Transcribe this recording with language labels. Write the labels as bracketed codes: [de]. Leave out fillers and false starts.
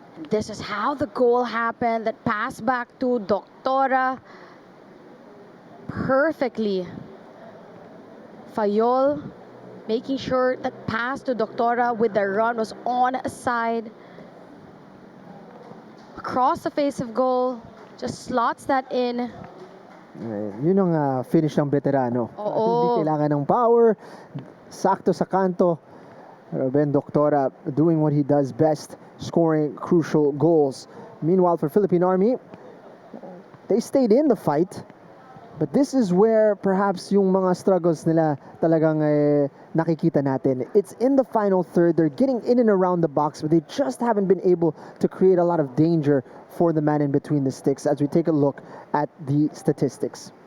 [en] This is how the goal happened. That pass back to Doctora perfectly. Fayol making sure that pass to Doctora with the run was on side. Across the face of goal, just slots that in. [tl] Yun ang finish ng veterano. Oo. Hindi kailangan ng power, sakto sa kanto. [en] Ruben Doctora doing what he does best, scoring crucial goals. Meanwhile, for Philippine Army, they stayed in the fight, but this is where perhaps [tl] yung mga struggles nila talagang nakikita natin. [en] It's in the final third. They're getting in and around the box, but they just haven't been able to create a lot of danger for the man in between the sticks as we take a look at the statistics.